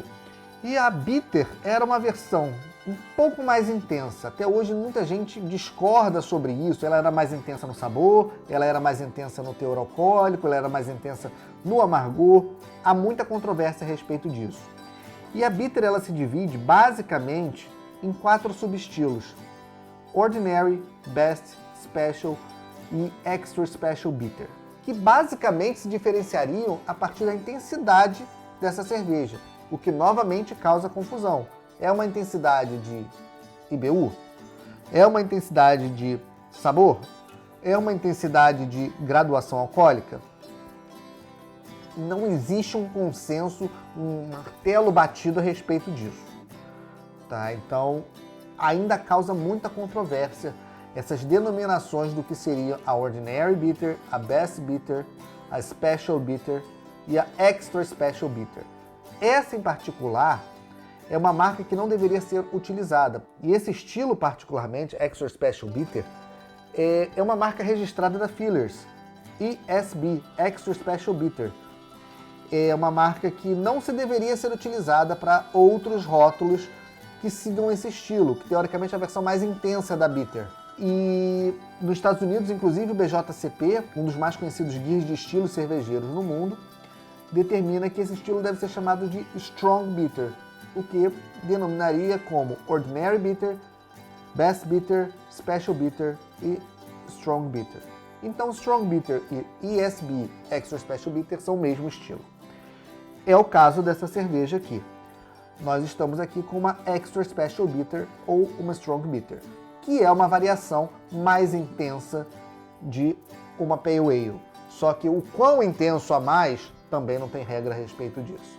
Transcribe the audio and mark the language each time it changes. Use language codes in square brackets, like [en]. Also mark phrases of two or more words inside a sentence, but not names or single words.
[pt] E a Bitter era uma versão um pouco mais intensa. Até hoje muita gente discorda sobre isso. Ela era mais intensa no sabor, ela era mais intensa no teor alcoólico, ela era mais intensa no amargor. Há muita controvérsia a respeito disso. E a Bitter ela se divide basicamente em 4 subestilos: Ordinary, Best, Special e Extra Special Bitter, que basicamente se diferenciariam a partir da intensidade dessa cerveja, o que novamente causa confusão. É uma intensidade de IBU? É uma intensidade de sabor? É uma intensidade de graduação alcoólica? Não existe um consenso, um martelo batido a respeito disso. Tá? Então, ainda causa muita controvérsia essas denominações do que seria a Ordinary Bitter, a Best Bitter, a Special Bitter e a Extra Special Bitter. Essa em particular é uma marca que não deveria ser utilizada. E esse estilo particularmente, Extra Special Bitter, é uma marca registrada da Fillers. ESB, Extra Special Bitter. É uma marca que não se deveria ser utilizada para outros rótulos que sigam esse estilo, que teoricamente é a versão mais intensa da Bitter. E nos Estados Unidos, inclusive, o BJCP, um dos mais conhecidos guias de estilos cervejeiros no mundo, determina que esse estilo deve ser chamado de Strong Bitter, o que denominaria como Ordinary Bitter, Best Bitter, Special Bitter e Strong Bitter. Então, Strong Bitter e ESB Extra Special Bitter são o mesmo estilo. É o caso dessa cerveja aqui. Nós estamos aqui com uma Extra Special Bitter ou uma Strong Bitter, que é uma variação mais intensa de uma Pale Ale. Só que o quão intenso a mais também não tem regra a respeito disso.